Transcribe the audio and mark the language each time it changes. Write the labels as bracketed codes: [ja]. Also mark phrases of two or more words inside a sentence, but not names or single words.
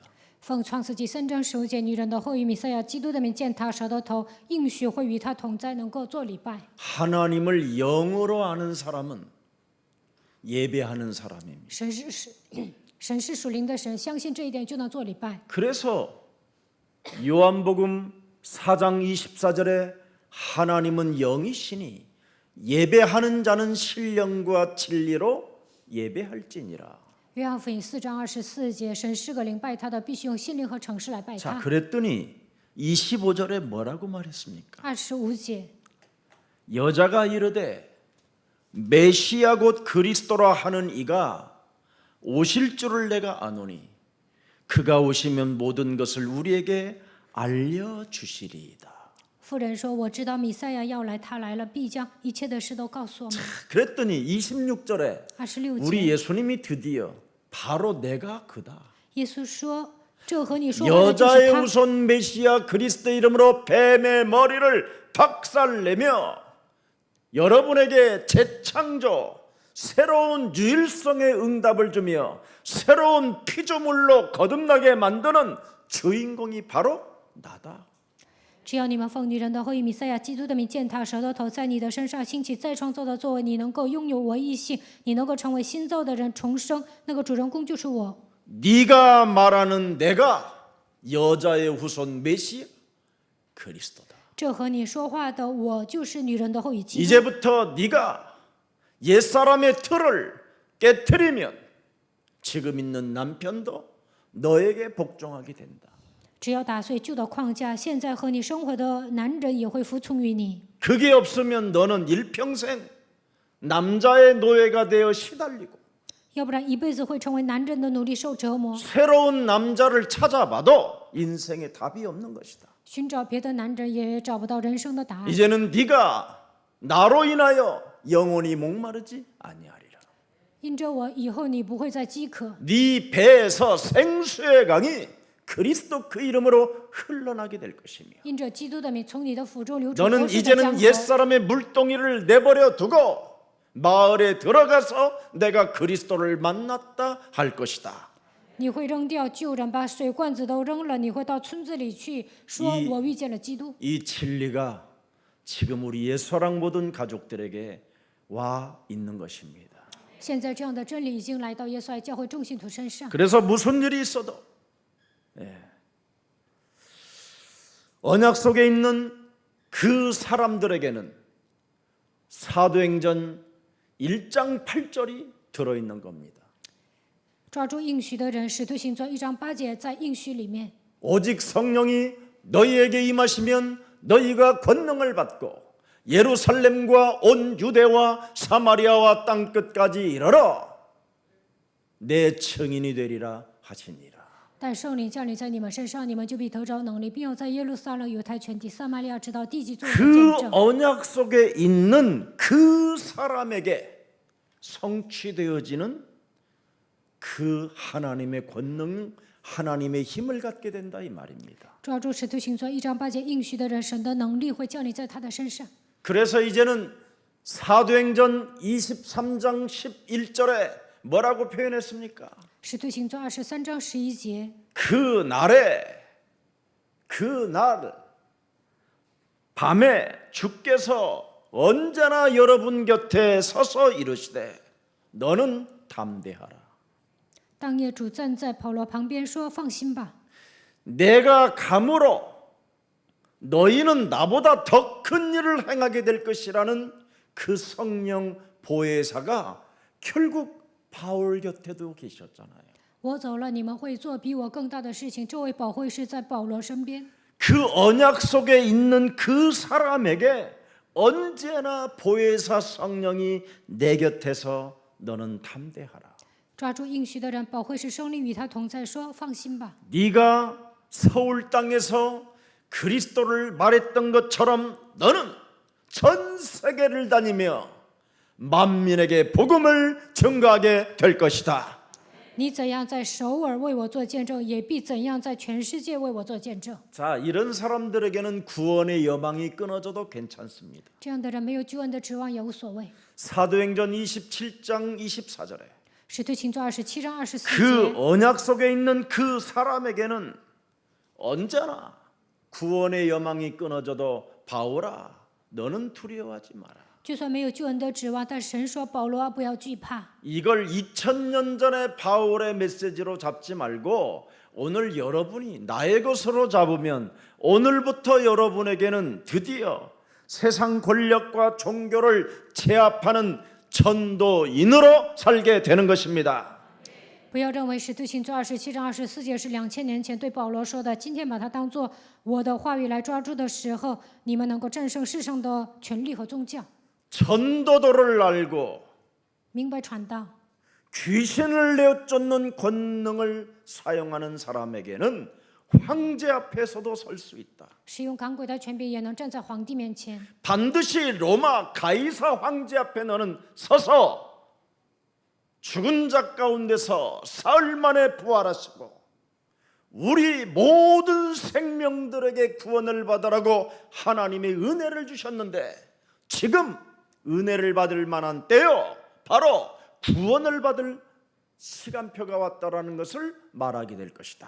[zh] 奉创世纪3章15节，女人的后裔弥赛亚基督的名践踏蛇的头，应许会与他同在，能够做礼拜。 [ko] 하나님을 영으로 아는 사람은 예배하는 사람입니다. [zh] 神是属灵的神，相信这一点就能做礼拜。 [ko] 그래서 요한복음 4장 24절에 하나님은 영이시니 예배하는 자는 신령과 진리로 예배할지니라. [zh] 约翰福音4章24节，神是个灵，拜他的必须用心灵和诚实来拜 [ko] 자, [zh] 他。 [ko] 그랬더니 25절에 뭐라고 말했습니까? [zh] 25节， [ko] 여자가 이르되 메시아 곧 그리스도라 하는 이가 오실 줄을 내가 아노니 그가 오시면 모든 것을 우리에게 알려주시리이다. [zh] 妇人说：“我知道弥赛亚要来，他来了，必将一切的事都告诉我们。 [ko] 그랬더니 26절에 [zh] 26 [ko] 우리 [zh] 节， [ko] 예수님이 드디어 바로 내가 그다. [zh] 耶稣说：“这和你说话的就是 [ko] 여자의 [zh] 他。 [ko] 후손 메시아 그리스도 이름으로 뱀의 머리를 박살내며 여러분에게 재창조, 새로운 유일성의 응답을 주며 새로운 피조물로 거듭나게 만드는 주인공이 바로 나다. [zh] 只要你们奉女人的后裔弥赛亚基督的名践踏蛇的头，在你的身上兴起再创造的作为，你能够拥有唯一性，你能够成为新造的人，重生。那个主人公就是我。 [ko] 네가 말하는 내가 여자의 후손 메시아 그리스도다. [zh] 这和你说话的我就是女人的后裔基督。 [ko] 이제부터 네가 옛사람의 틀을 깨트리면 지금 있는 남편도 너에게 복종하게 된다. [zh] 只要打碎旧的框架，现在和你生活的男人也会服从于你。 [ko] 그게 없으면 너는 일평생 남자의 노예가 되어 시달리고 [zh] 要不然一辈子会成为男人的奴隶，受折磨。 [ko] 새로운 남자를 찾아봐도 인생에 답이 없는 것이다. [zh] 寻找别的男人也找不到人生的答案。 [ko] 이제는 네가 나로 인하여 영원히 목마르지 아니하리라. [zh] 因着我，以后你不会再饥渴。 [ko] 네 배에서 생수의 강이 그리스도 그 이름으로 흘러나게 될 것이며 [zh] 因着基督的名，从你的腹中流出活 [ko] 너는 [zh] 水的江 [ko] 이제는 [zh] 河。 [ko] 옛사람의 물동이를 내버려 두고 마을에 들어가서 내가 그리스도를 만났다 할 것이다. [zh] 你会扔掉旧人，把水罐子都扔了。你会到村子里去，说我遇见了基督。 [ko] 이 진리가 지금 우리 예수랑 모든 가족들에게 와 있는 것입니다. [zh] 现在这样的真理已经来到耶稣爱教会众信徒身上。 [ko] 그래서 무슨 일이 있어도 언약 속에 있는 그 사람들에게는 사도행전 1장 8절이 들어있는 겁니다. [zh] 抓住应许的人，使徒行传1章8节在应许里面。 [ko] 오직 성령이 너희에게 임하시면 너희가 권능을 받고 예루살렘과 온 유대와 사마리아와 땅끝까지 이르러 내 증인이 되리라 하시니라. [zh] 但圣灵降临在你们身上，你们就必得着能力，并要在耶路撒冷、犹太全地、撒玛利亚直到地极做我的 [ko] 그 [zh] 见证。 [ko] 언약 속에 있는 그 사람에게 성취되어지는 그 하나님의 권능, 하나님의 힘을 갖게 된다 이 말입니다. [zh] 抓住使徒行传1章8节应许的人，神的能力会降临在他的身上。 [ko] 그래서 이제는 사도행전 23장 11절에 뭐라고 표현했습니까? [zh] 使徒行传23章11节， [ko] 그 날 밤에 주께서 언제나 여러분 곁에 서서 이르시되 너는 담대하라. [zh] 当夜主站在保罗旁边说：“放心吧， [ko] 내가 감으로 너희는 나보다 더 큰 일을 행하게 될 것이라는 그 성령 보혜사가 결국 바울 곁에도 계셨잖아요. [zh] 我走了，你们会做比我更大的事情。”这位保惠师在保罗身边。 [ko] 그 언약 속에 있는 그 사람에게 언제나 보혜사 성령이 내 곁에서 너는 담대하라. [zh] 抓住应许的人，保惠师圣灵与他同在，说：“放心吧， [ko] 네가 서울 땅에서 그리스도를 말했던 것처럼 너는 전 세계를 다니며 만민에게 복음을 증거하게 될 것이다. [zh] 你怎样在首尔为我做见证，也必怎样在全世界为我做见证。 [ko] 자, 이런 사람들에게는 구원의 여망이 끊어져도 괜찮습니다. ” [zh] 这样的人没有救恩的指望也无所谓。 [ko] 사도행전 27장 24절에 [zh] 使徒行传27章24 [ko] 그 [zh] 节， [ko] 언약 속에 있는 그 사람에게는 언제나 구원의 여망이 끊어져도 바울아 너는 두려워하지 마라. [zh] 就算没有救恩的指望，但神说：“保罗啊，不要惧怕。” [ko] 이걸 2000년 전에 바울의 메시지로 잡지 말고 오늘 여러분이 나의 것으로 잡으면 오늘부터 여러분에게는 드디어 세상 권력과 종교를 제압하는 전도인으로 살게 되는 것입니다. [zh] 不要认为使徒行传27章24节是2000年前对保罗说的，今天把它当作我的话语来抓住的时候，你们能够战胜世上的权力和宗教， [ko] 전도도를 알고 [zh] 明白传道。 [ko] 귀신을 내쫓는 권능을 사용하는 사람에게는 황제 앞에서도 설 수 있다. [zh] 使用赶鬼的权柄也能站在皇帝面前。 [ko] 반드시 로마 가이사 황제 앞에 너는 서서 죽은 자 가운데서 사흘 만에 부활하시고 우리 모든 생명들에게 구원을 받으라고 하나님의 은혜를 주셨는데 지금 은혜를 받을 만한 때요 바로 구원을 받을 시간표가 왔다라는 것을 말하게 될 것이다.